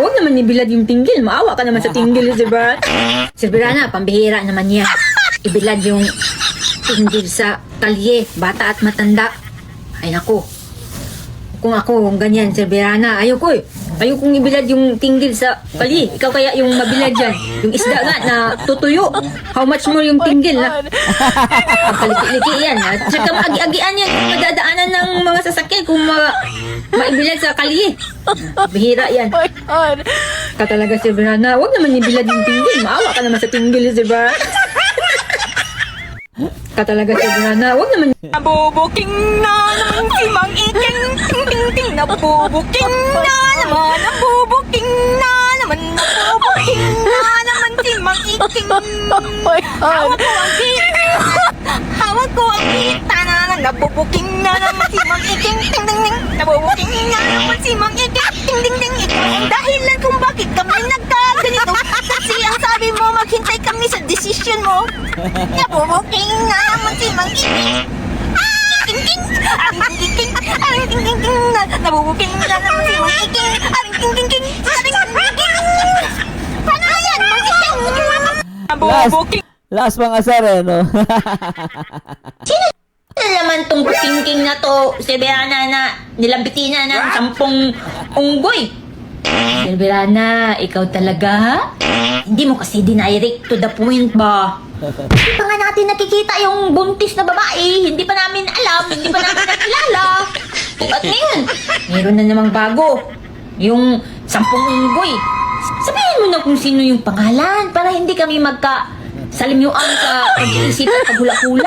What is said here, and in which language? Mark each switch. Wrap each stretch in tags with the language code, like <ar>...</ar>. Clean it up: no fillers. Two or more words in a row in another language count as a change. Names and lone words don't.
<tl>Huwag naman ibilad yung tinggil. Maawa ka naman sa tinggil, Sir Berana. Sir Berana, pambihira naman yan. Ibilad yung tinggil sa kalye, bata at matanda. Ay naku. Kung ako, ganyan, Sir Berana, ayoko Ayokong ibilad yung tinggil sa kalye. Ikaw kaya yung mabilad dyan. Yung isda nga na tutuyo.</tl> <en>How much more</en> <tl>yung tinggil na? Kaliki-liki yan. At saka maagi-agian yan kung madadaanan ng mga sasakyan kung maibilad sa kalye. Bihira yan. Ka talaga, Sir Berana. Huwag naman ibilad yung tinggil. Maawa ka naman sa tinggil, Sir Berana. Ka talaga, Sir Berana. Huwag naman. Nabubuking na naman si Mang Iking. Ting ting ting. Nabubuking na naman. Nabubuking na naman. Nabubuking na naman si Mang Iking. Hawak ko ang kita. Hawak ko ang kita na. Nabubuking na naman si Mang Iking. Ting ting ting. Nabubuking na naman si Mang Iking. Ting ting ting. Ikaw ang dahilan kung bakit kami nagkaganito. Kasi ang sabi mo, maghintay kami sa decision mo. Nabubuking na naman si Mang Iking. Ting ting. Aring ting ting ting. Aring ting ting ting. Nabubuking na naman si Mang Iking. Aring ting ting ting. Aring ting ting ting. Paano na yan, Mang Iking? Nabubuking. Last pang asar no? Ano naman tong king na to, Sir Berana, na nilambitin na ng 10 unggoy? Sir Berana, ikaw talaga? Hindi mo kasi dinirect</tl> <en>to the point</en> <tl>ba? Hindi pa nga natin nakikita yung buntis na babae. Hindi pa namin alam, hindi pa namin nakilala. At ngayon, meron na namang bago. Yung 10 unggoy. Sabihin mo na kung sino yung pangalan para hindi kami salimyuan sa pag-iisip at paghula-hula.</tl>